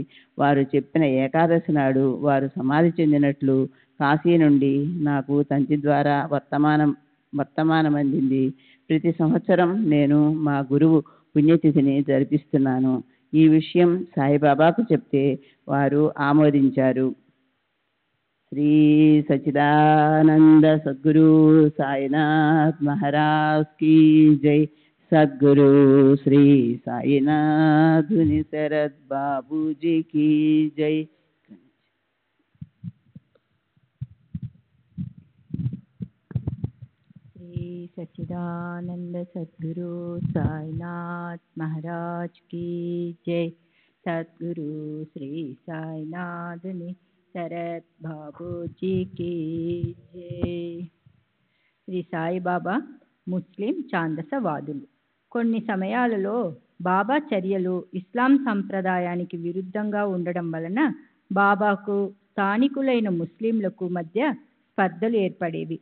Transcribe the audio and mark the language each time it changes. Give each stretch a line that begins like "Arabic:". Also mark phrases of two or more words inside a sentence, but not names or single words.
Telugu: వారు చెప్పిన ఏకాదశి నాడు వారు సమాధి చెందినట్లు కాశీ నుండి నాకు తంతి ద్వారా వర్తమానం అందింది. ప్రతి సంవత్సరం నేను మా గురువు పుణ్యతిథిని జరిపిస్తున్నాను. ఈ విషయం సాయిబాబాకు చెప్తే వారు ఆమోదించారు.
Hindi: श्री सच्चिदानंद सद्गुरु साईनाथ महाराज की जय। सद्गुरु श्री साईनाथ शरद बाबू जी की जय। श्री सच्चिदानंद सद्गुरु साईनाथ महाराज की जय। सद्गुरु श्री साईनाथ शरद बाबूजी की जय.
Telugu: శ్రీ సాయిబాబా ముస్లిం ఛాందసవాదులు. కొన్ని సమయాలలో బాబా చర్యలు ఇస్లాం సంప్రదాయానికి విరుద్ధంగా ఉండడం వలన బాబాకు స్థానికులైన ముస్లింలకు మధ్య స్పర్ధలు ఏర్పడేవి.